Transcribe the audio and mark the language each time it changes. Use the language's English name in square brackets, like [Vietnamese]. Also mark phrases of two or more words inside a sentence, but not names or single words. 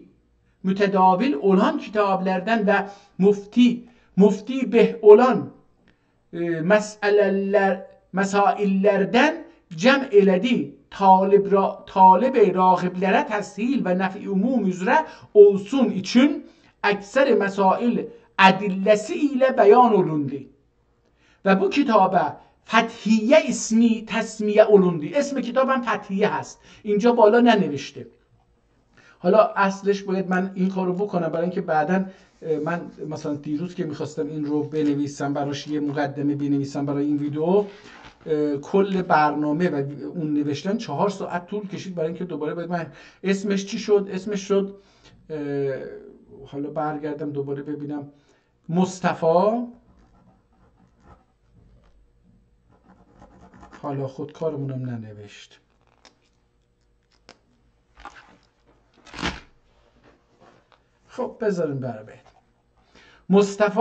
[Ottoman Turkish] Mütedavil olan kitaplardan ve mufti beh olan mesaillerden cem eledi. Talib ragiblere teshil ve nef'i umum üzere olsun için ekser mesail adillesi ile beyan olundu. Ve bu kitaba فتحیه اسمی تسمیه اولوندی. [Persian] اسم کتابم فتحیه هست، اینجا بالا ننوشته. حالا اصلش باید من این کارو بکنم برای اینکه بعداً من مثلا دیروز که میخواستم این رو بنویسم براش یه مقدمه بنویسم برای این ویدیو، کل برنامه و اون نوشتن 4 ساعت طول کشید برای اینکه دوباره باید من اسمش چی شد، اسمش شد حالا برگردم دوباره ببینم مصطفی، حالا خودکارمونم ننوشت، خب بذاریم برای مصطفی.